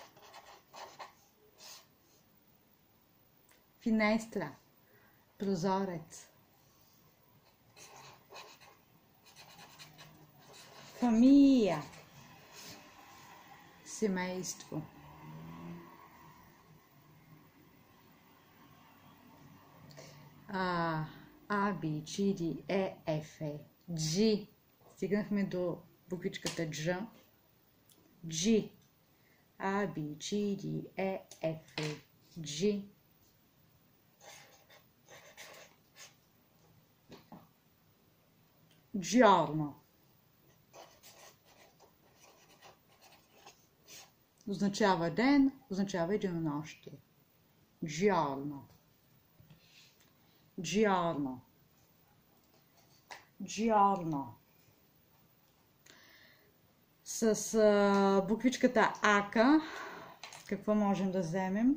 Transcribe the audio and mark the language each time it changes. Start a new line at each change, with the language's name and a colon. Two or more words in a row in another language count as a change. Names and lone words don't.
Bulgarian: финестра, прозорец, фамилия, семейство,
Italian: A, B, C, D, E, F, G.
Bulgarian: Стигнахме до буквичката G. G.
Italian: A, B, C, D, E, F, G. Giorno.
Bulgarian: Означава ден, означава и денонощие.
Italian: Giorno. Giorno. Giorno.
Bulgarian: С буквичката Ака, какво можем да вземем?